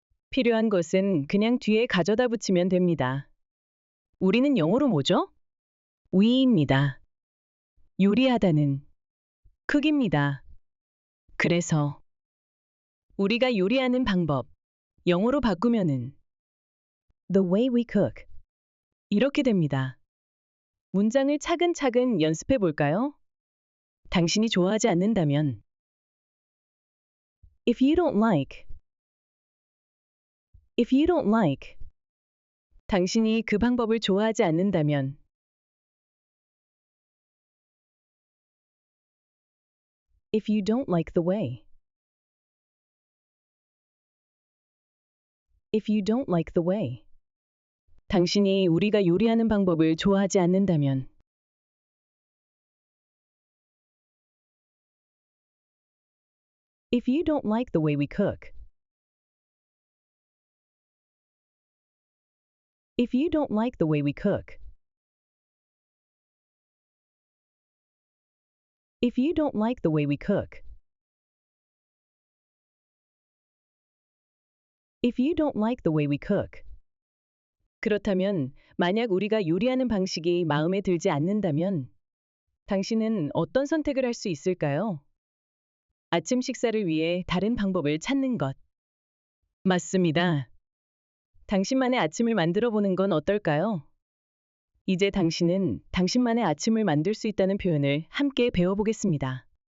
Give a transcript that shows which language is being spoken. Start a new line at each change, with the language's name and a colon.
Korean: 필요한 것은 그냥 뒤에 가져다 붙이면 됩니다. 우리는 영어로 뭐죠? we입니다. 요리하다는 cook입니다. 그래서 우리가 요리하는 방법. 영어로 바꾸면은
English: the way we cook.
Korean: 이렇게 됩니다. 문장을 차근차근 연습해 볼까요? 당신이 좋아하지 않는다면.
English: If you don't like. If you don't like.
Korean: 당신이 그 방법을 좋아하지 않는다면.
English: If you don't like the way. If you don't like the way.
Korean: 당신이 우리가 요리하는 방법을 좋아하지 않는다면.
English: If you don't like the way we cook. If you don't like the way we cook. If you don't like the way we cook. If you don't like the way we cook.
Korean: 그렇다면 만약 우리가 요리하는 방식이 마음에 들지 않는다면 당신은 어떤 선택을 할 수 있을까요? 아침 식사를 위해 다른 방법을 찾는 것. 맞습니다. 당신만의 아침을 만들어 보는 건 어떨까요? 이제 당신은 당신만의 아침을 만들 수 있다는 표현을 함께 배워보겠습니다.